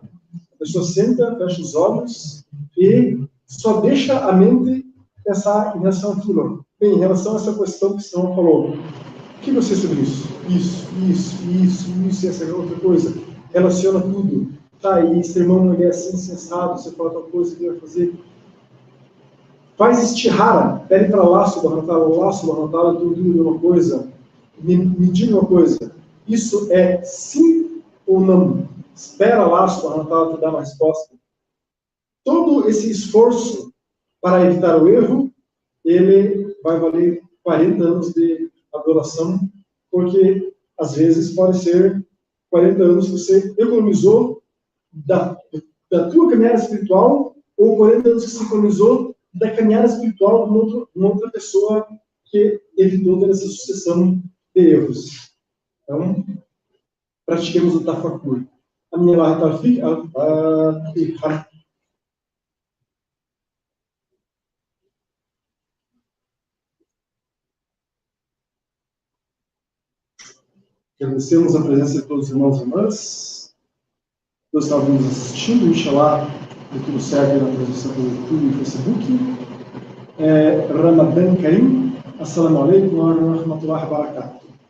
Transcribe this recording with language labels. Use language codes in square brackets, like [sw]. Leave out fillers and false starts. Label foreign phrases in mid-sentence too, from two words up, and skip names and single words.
[pt] A pessoa senta, fecha os olhos e só deixa a mente pensar em relação àquilo. Bem, em relação a essa questão que o senhor falou, o que você sobre isso? Isso, e essa outra coisa. Relaciona tudo. Tá, e esse irmão ele é assim, sensado, você fala tal coisa que ele vai fazer. Faz estihara, pede para [ar] الله سبحانه وتعالى, [pt] tu diga uma coisa, me diga uma coisa. Isso é sim ou não? Espera [ar] الله سبحانه وتعالى [pt] te dar uma resposta. todo esse esforço para evitar o erro, ele vai valer 40 anos de adoração, porque às vezes pode ser 40 anos que você economizou da tua caminhada espiritual, ou 40 anos que você economizou da caminhada espiritual de uma outra pessoa que evitou toda essa sucessão de erros. Então, pratiquemos o tafakur. A minha barra tafik, al-Fatiha. Agradecemos a presença de todos os irmãos e irmãs. Nós estávamos assistindo, inshallah, deu tudo certo na transmissão do YouTube e Facebook. [ar] رمضان كريم. السلام عليكم ورحمة الله وبركاته.